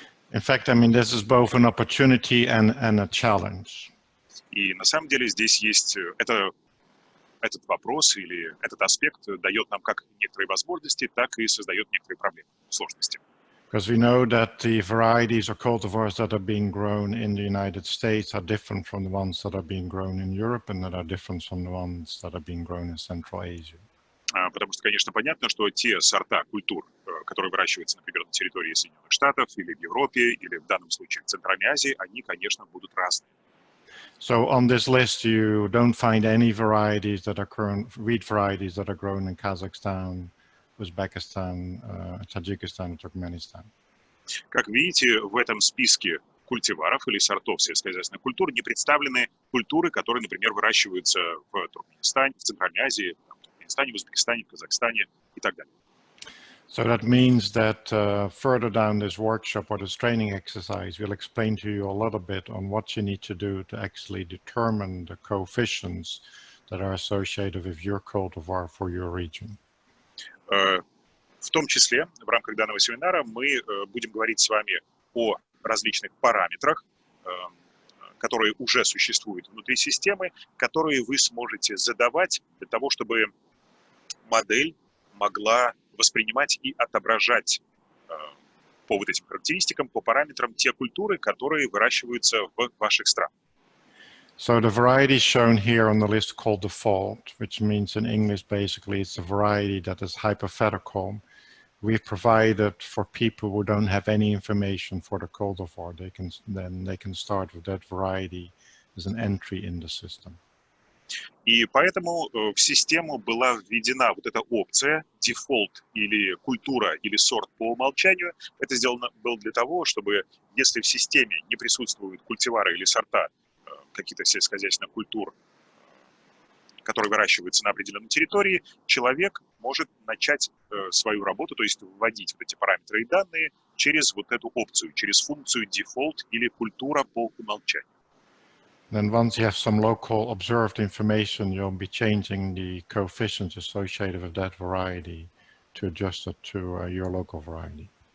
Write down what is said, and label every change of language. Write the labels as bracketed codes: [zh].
[en] In fact, I mean, this is both an opportunity and a challenge. [ru] И на самом деле здесь есть этот вопрос или этот аспект дает нам как некоторые возможности, так и создает некоторые проблемы, сложности. [en] Because we know that the varieties or cultivars that are being grown in the United States are different from the ones that are being grown in Europe and that are different from the ones that are being grown in Central Asia. [ru] Потому что, конечно, понятно, что те сорта культур, которые выращиваются, например, на территории Соединенных Штатов или в Европе, или в данном случае в Центральной Азии, они, конечно, будут разные. [en] So on this list, you don't find any varieties that are wheat varieties that are grown in Kazakhstan, Uzbekistan, Tajikistan, and Turkmenistan. [ru] Как видите, в этом списке культиваров или сортов сельскохозяйственных культур не представлены культуры, которые, например, выращиваются в Туркменистане, в Центральной Азии, в Туркменистане, в Узбекистане, в Казахстане и так далее. [en] So that means that further down this workshop or this training exercise, we'll explain to you a little bit on what you need to do to actually determine the coefficients that are associated with your cultivar for your region. [ru] В том числе, в рамках данного семинара мы будем говорить с вами о различных параметрах, которые уже существуют внутри системы, которые вы сможете задавать для того, чтобы модель могла воспринимать и отображать по вот этим характеристикам, по параметрам те культуры, которые выращиваются в ваших странах. [en] So the variety shown here on the list called default, which means in English basically it's a variety that is hypothetical. We've provided for people who don't have any information for the cultivar, they can start with that variety as an entry in the system. [ru] И поэтому в систему была введена вот эта опция дефолт или культура или сорт по умолчанию. Это сделано было для того, чтобы если в системе не присутствуют культивары или сорта каких-то сельскохозяйственных культур, которые выращиваются на определенной территории, человек может начать свою работу, то есть вводить вот эти параметры и данные через вот эту опцию, через функцию дефолт или культура по умолчанию. [en] Then once you have some local observed information, you'll be changing the coefficients associated with that variety to adjust it to your local variety.